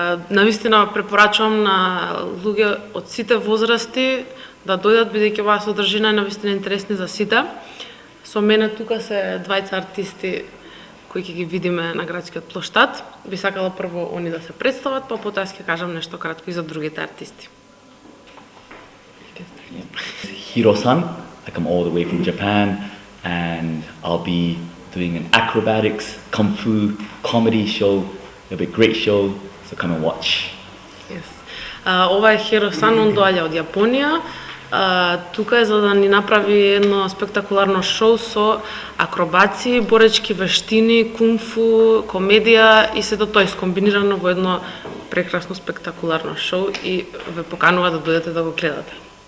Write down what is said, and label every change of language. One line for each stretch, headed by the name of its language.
Macedonian: Навистина препорачувам на луѓе од сите возрасти да дојдат, бидејќи оваа содржина е навистина интересни за сите. Со мене тука се двајца артисти кои ќе ги видиме на градскиот плоштад. Би сакала прво они да се представат, па потоа ќе кажам нешто кратко и за другите артисти.
English: Hiro-san, I come all the way from Japan, and I'll be doing an acrobatics, kung fu, comedy show. It'll be a great show, so come and watch. Yes.
Macedonian: Ова е Hiro-san, он доаѓа од Јапонија. Тука е за да ни направи едно спектакуларно шоу со акробаци, боречки вештини, кунг-фу, комедија и сето тоа искомбинирано во едно прекрасно спектакуларно шоу и ве поканува да дојдете да го гледате.